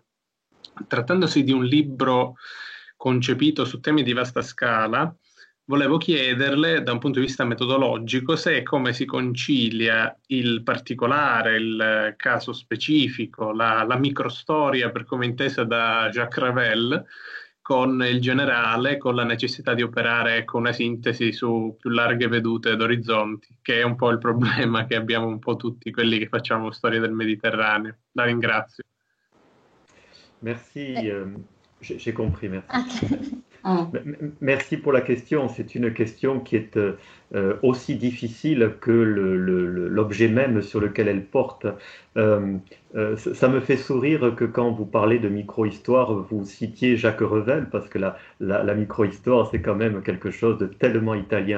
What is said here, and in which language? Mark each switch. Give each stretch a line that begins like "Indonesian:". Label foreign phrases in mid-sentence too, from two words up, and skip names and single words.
Italian: Trattandosi di un libro concepito su temi di vasta scala, volevo chiederle da un punto di vista metodologico se e come si concilia il particolare, il caso specifico, la microstoria per come intesa da Jacques Ravel, con il generale, con la necessità di operare con una sintesi su più larghe vedute d'orizzonti, che è un po' il problema che abbiamo un po' tutti quelli che facciamo storia del Mediterraneo. La ringrazio.
French: Merci, j'ai compris, merci. Okay. Merci pour la question. C'est une question qui est aussi difficile que l'objet même sur lequel elle porte. Ça me fait sourire que quand vous parlez de micro-histoire, vous citiez Jacques Revel, parce que la micro-histoire, c'est quand même quelque chose de tellement italien.